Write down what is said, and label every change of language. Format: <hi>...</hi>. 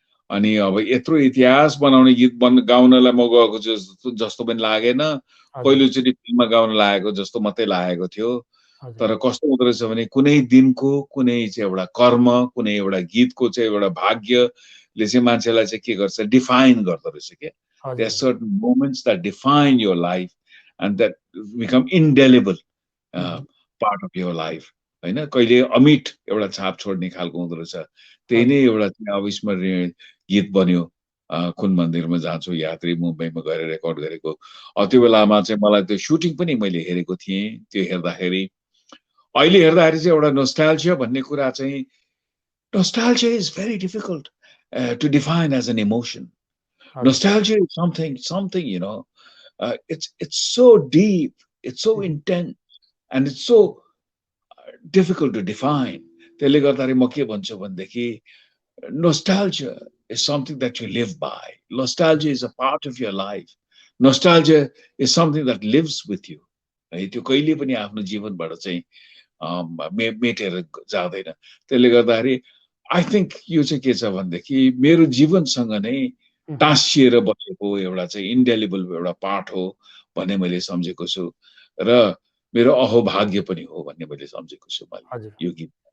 <ne>अनि अब यत्रो इतिहास बनाउने गीत गाउनलाई म गएको जस्तो पनि लागेन, पहिलोचोटि फिल्ममा गाउन लागेको जस्तो मात्रै लागेको थियो। तर कस्तो हुँदो रहेछ भने कुनै दिनको कुनै चाहिँ एउटा कर्म, कुनै एउटा गीतको चाहिँ एउटा भाग्यले चाहिँ मान्छेलाई चाहिँ के गर्छ, डिफाइन गर्दो रहेछ क्या।</ne> <en>There are certain moments that define your life and that become indelible part of your life,</en> <ne>हैन? कहिले अमिट एउटा छाप छोड्ने खालको हुँदो रहेछ। त्यही नै एउटा अविस्मरणीय गीत बन्यो, कुन मन्दिरमा जान्छु यात्री, मुम्बईमा गएर रेकर्ड गरेको। त्यो बेलामा चाहिँ मलाई त्यो सुटिङ पनि मैले हेरेको थिएँ। त्यो हेर्दाखेरि अहिले हेर्दाखेरि चाहिँ एउटा नोस्टाल्जिया भन्ने कुरा चाहिँ,</ne> <en>Nostalgia is very difficult to define as an emotion. Nostalgia is something, you know, it's so deep, it's so intense, and it's so difficult to define.</en> <ne>त्यसले गर्दाखेरि म के भन्छु भनेदेखि</ne> <en>nostalgia is something that you live by. Nostalgia is a part of your life. Nostalgia is something that lives with you.</en> <ne>है, त्यो कहिले पनि आफ्नो जीवनबाट चाहिँ मेटेर जाँदैन। त्यसले गर्दाखेरि</ne> <en>I think</en> <ne>यो चाहिँ के छ भनेदेखि मेरो जीवनसँग नै टाँसिएर बसेको एउटा चाहिँ इन्डेलिबल एउटा पार्ट हो भन्ने मैले सम्झेको छु र मेरो अहोभाग्य पनि हो भन्ने मैले सम्झेको छु मैले यो गीत।</ne>